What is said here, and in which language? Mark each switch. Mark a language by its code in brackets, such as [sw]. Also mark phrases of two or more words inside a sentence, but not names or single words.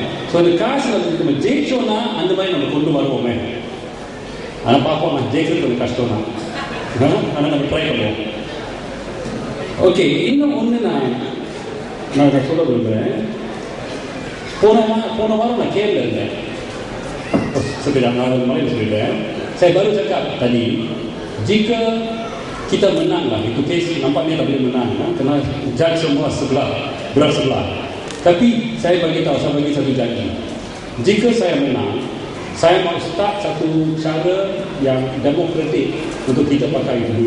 [ta] ஸோ அந்த காசு நம்ம ஜெயிச்சோம்னா அந்த மாதிரி நம்ம கொண்டு வருவோமே. ஆனால் பார்ப்போம், நான் ஜெயிக்கிறது கொஞ்சம் கஷ்டம் தான். ஆனால் நம்ம ட்ரை பண்ணுவோம். ஓகே, இன்னும் ஒன்று நான் சொல்ல விரும்புகிறேன். போன வாரம் நான் கேரள இருந்தேன். [ms] Seperti yang kemarin sudah, saya baru cakap tadi, jika kita menang lah, itu kes nampaknya tak boleh menang, kerana judge semua berat sebelah. Tapi saya bagi satu janji, jika saya menang, saya mau start satu cara yang demokratik untuk kita pakai dulu.